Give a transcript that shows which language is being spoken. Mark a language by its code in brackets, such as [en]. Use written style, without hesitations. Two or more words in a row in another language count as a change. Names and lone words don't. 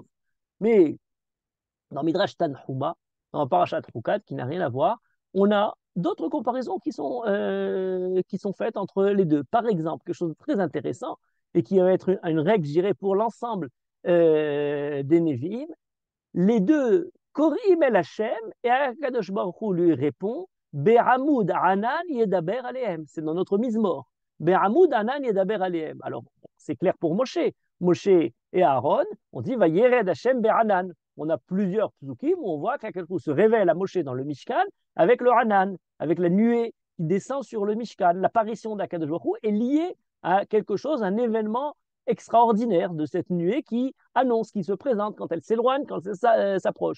[fr] Mais dans midrash Tanhuma, dans Parashat Chukat, qui n'a rien à voir, on a d'autres comparaisons qui sont faites entre les deux. Par exemple, quelque chose de très intéressant et qui va être une règle, je dirais, pour l'ensemble des Nevi'im, les deux [he] קוראים אל ה [fr] et [he] הקדוש ברוך הוא [fr] lui répond [he] בעמוד ענן ידבר אליהם. [fr] C'est dans notre Mizmor. [he] בעמוד ענן ידבר אליהם. [fr] Alors, c'est clair pour Moshe. Moshe et Aaron, on dit [he] וירד ה' בענן. [fr] On a plusieurs psukim où on voit qu' [he] הקדוש ברוך הוא [fr] se révèle à Moshe dans le Mishkan avec le Hanan, avec la nuée qui descend sur le Mishkan. L'apparition d' [he] הקדוש ברוך הוא [fr] est liée à quelque chose, un événement extraordinaire de cette nuée qui annonce, qui se présente quand elle s'éloigne, quand elle s'approche.